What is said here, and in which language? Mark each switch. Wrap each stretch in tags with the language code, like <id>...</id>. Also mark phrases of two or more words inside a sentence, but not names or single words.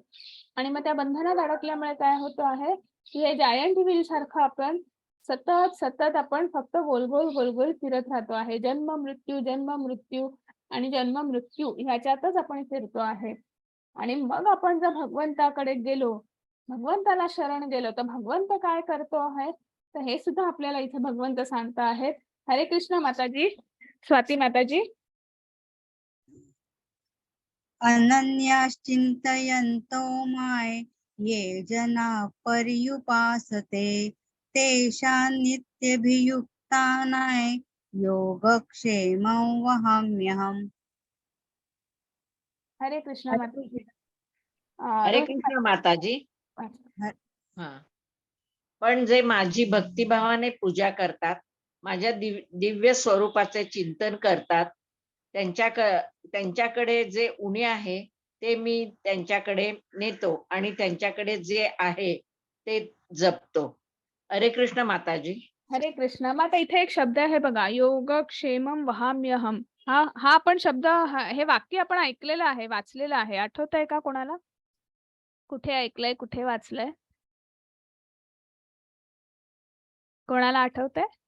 <mr>आणि मग त्या बंधनात अडकल्यामुळे काय होतं आहे की हे</mr> <en>giant wheel</en> <mr>सारखं आपण सतत आपण फक्त गोल फिरत राहतो आहे. जन्म मृत्यू आणि जन्म मृत्यू ह्याच्यातच आपण फिरतो आहे. आणि मग आपण जर भगवंताकडे गेलो, भगवंताला शरण गेलो, तर भगवंत काय करतो आहे, तर हे सुद्धा आपल्याला इथे भगवंत सांगता आहेत. हरे कृष्ण माताजी. स्वाती माताजी.</mr> <sa>अनन्याश्चिन्तयन्तो माय ये जना पर्युपासते तेषां नित्यभियुक्तानां योगक्षेमं वहाम्यहम्.</sa> <mr>हरे कृष्ण माताजी. हरे कृष्ण माताजी. हा, पण जे माझी भक्तिभावाने पूजा करतात, माझ्या दिव्य स्वरूपाचे चिंतन करतात, त्यांच्याकडे जे उणे आहे ते मी त्यांच्याकडे नेतो आणि त्यांच्याकडे जे आहे ते जपतो. हरे कृष्ण माताजी. हरे कृष्ण. मग आता इथे एक शब्द आहे बघा,</mr> <sa>योगक्षेमं वहाम्यहम.</sa> <mr>हा आपण शब्द हे वाक्य आपण ऐकलेलं आहे, वाचलेलं आहे. आठवत आहे का कोणाला? कुठे ऐकलंय, कुठे वाचलंय? कोणाला आठवतंय?</mr>